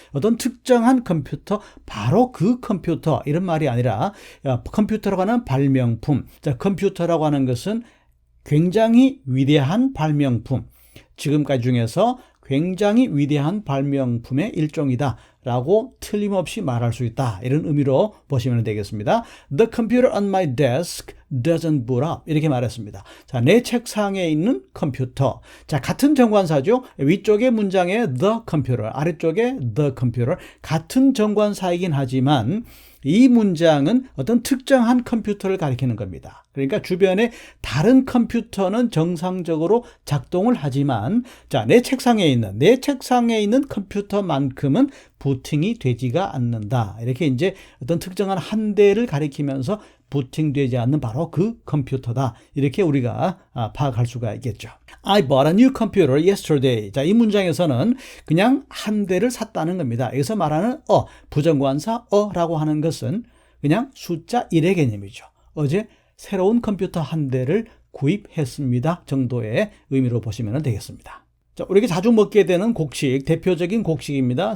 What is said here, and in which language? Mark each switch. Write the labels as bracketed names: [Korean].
[Korean] 어떤 특정한 컴퓨터, 바로 그 컴퓨터 이런 말이 아니라 컴퓨터라고 하는 발명품, 자, 컴퓨터라고 하는 것은 굉장히 위대한 발명품, 지금까지 중에서 굉장히 위대한 발명품의 일종이다 라고 틀림없이 말할 수 있다, 이런 의미로 보시면 되겠습니다. [English] The computer on my desk doesn't boot up, [Korean] 이렇게 말했습니다. 자, 내 책상에 있는 컴퓨터, 자, 같은 정관사죠. 위쪽의 문장에 the computer, 아래쪽에 the computer, 같은 정관사이긴 하지만 이 문장은 어떤 특정한 컴퓨터를 가리키는 겁니다. 그러니까 주변에 다른 컴퓨터는 정상적으로 작동을 하지만, 자, 내 책상에 있는 컴퓨터만큼은 부팅이 되지가 않는다. 이렇게 이제 어떤 특정한 한 대를 가리키면서 부팅되지 않는 바로 그 컴퓨터다, 이렇게 우리가 파악할 수가 있겠죠. [English] I bought a new computer yesterday. [Korean] 자, 이 문장에서는 그냥 한 대를 샀다는 겁니다. 여기서 말하는 부정관사 라고 하는 것은 그냥 숫자 1의 개념이죠. 어제 새로운 컴퓨터 한 대를 구입했습니다 정도의 의미로 보시면 되겠습니다. 자, 우리가 자주 먹게 되는 곡식, 대표적인 곡식입니다.